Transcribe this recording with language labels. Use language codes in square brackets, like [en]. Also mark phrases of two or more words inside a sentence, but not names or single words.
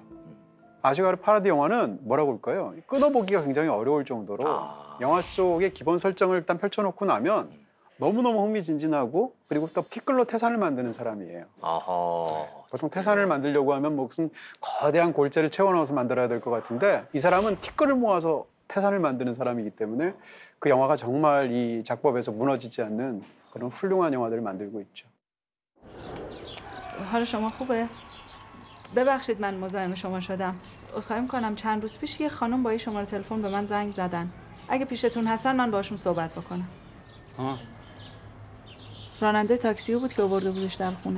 [ko] 아시가르 파라디 영화는 뭐라고 할까요? 끊어보기가 굉장히 어려울 정도로 영화 속의 기본 설정을 일단 펼쳐놓고 나면 너무너무 흥미진진하고 그리고 또 티끌로 태산을 만드는 사람이에요. 보통 태산을 만들려고 하면 무슨 거대한 골재를 채워넣어서 만들어야 될 것 같은데 이 사람은 티끌을 모아서 태산을 만드는 사람이기 때문에 그 영화가 정말 이 작법에서 무너지지 않는 그런 훌륭한 영화들을 만들고 있죠. [fa] حال شما خوبه؟ ببخشید من مزاحم شما شدم. عذرخواهی می‌کنم چند روز پیش یه خانم با شماره تلفن به من زنگ زدن. اگه پیشتون هستن من باشون صحبت بکنم. راننده تاکسی بود که آورده بودش در خونه.